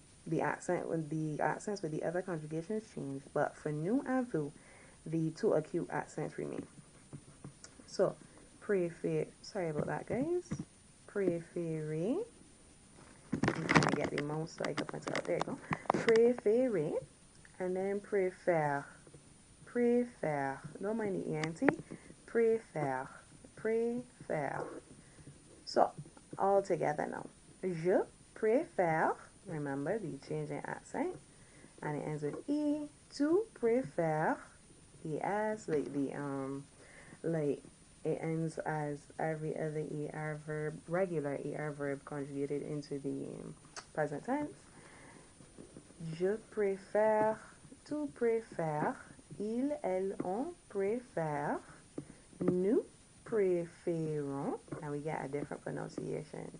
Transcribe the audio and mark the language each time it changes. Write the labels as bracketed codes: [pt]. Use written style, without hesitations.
[en] the accent when the accents with the other conjugations change, but for nous and vous, the two acute accents remain. So, préféré, sorry about that, guys. Préféré. I'm trying to get the mouse so I can point it out. There you go. Préféré, and then préfère. Préfère. Don't mind the ENT. Préfère. Préfère. So, all together now. [fr] Je préfère. [en] Remember the change in accent. And it ends with E. [fr] Tu préfères. [en] ES, like it ends as every other ER verb, regular ER verb conjugated into the present tense. [fr] Je préfère, tu préfères, il, elle, on préfère, nous préférons, [en] and we get a different pronunciation.